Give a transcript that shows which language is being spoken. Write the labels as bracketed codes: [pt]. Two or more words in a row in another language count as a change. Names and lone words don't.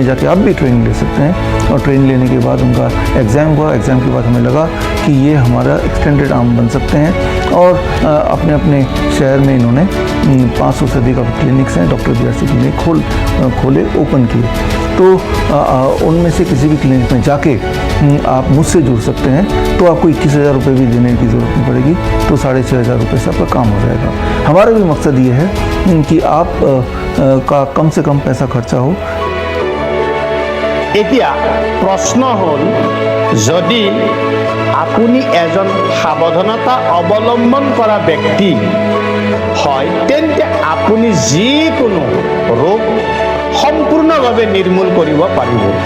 [hi] जाके आप भी ट्रेनिंग ले सकते हैं और ट्रेनिंग लेने के बाद उनका एग्ज़ाम हुआ एग्ज़ाम के बाद हमें लगा कि ये हमारा [en] extended arm [hi] बन सकते हैं और अपने अपने शहर में इन्होंने 500 से अधिक क्लिनिक्स हैं डॉक्टर BRC क्लिनिक खोले ओपन किए तो उनमें से किसी भी क्लिनिक में जाके आप मुझसे जुड़ सकते हैं तो आपको 21,000 रुपये भी देने की ज़रूरत नहीं पड़ेगी तो 6,500 रुपये से आपका काम हो जाएगा हमारा भी मकसद ये है कि आप का कम से कम पैसा खर्चा हो [as] এতিয়া প্ৰশ্ন হ'ল যদি আপুনি এজন সাৱধানতা অৱলম্বন কৰা ব্যক্তি হয় তেন্তে আপুনি যিকোনো ৰোগ সম্পূৰ্ণভাৱে নিৰ্মূল কৰিব পাৰিব